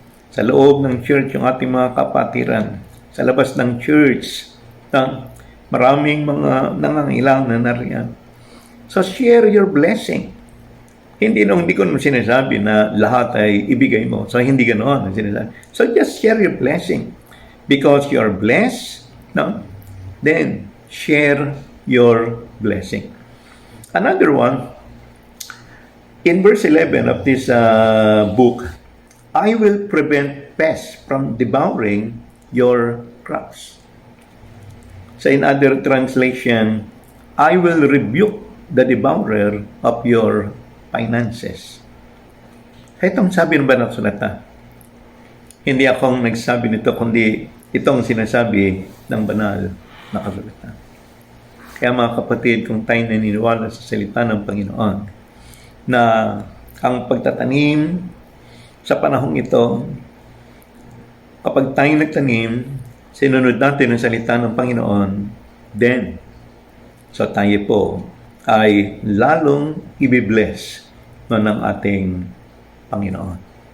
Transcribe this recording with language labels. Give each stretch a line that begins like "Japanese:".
Filipino: Sa loob ng church, yung ating mga kapatiran. Sa labas ng church, maraming mga nangangailangan na nariyan.
English: So share your blessing.
Filipino: Hindi ko naman sinasabi na lahat ay ibigay mo. So hindi ganoon ang sinasabi.
English: So just share your blessing. Because you are blessed, then share your blessing. Another one, in verse 11 of this book, I will prevent pests from devouring your crops. So in other translation, I will rebuke the devourer of your finances.
Filipino: Itong sabi ng banal na kasulatan. Hindi akong nagsabi nito, kundi itong sinasabi ng banal na kasulatan. Kaya mga kapatid, kung tayo naniniwala sa salita ng Panginoon, na ang pagtatanim sa panahong ito, kapag tayo nagtanim, sinunod natin ang salita ng Panginoon, then, so tayo po ay lalong ibibless ng ating Panginoon.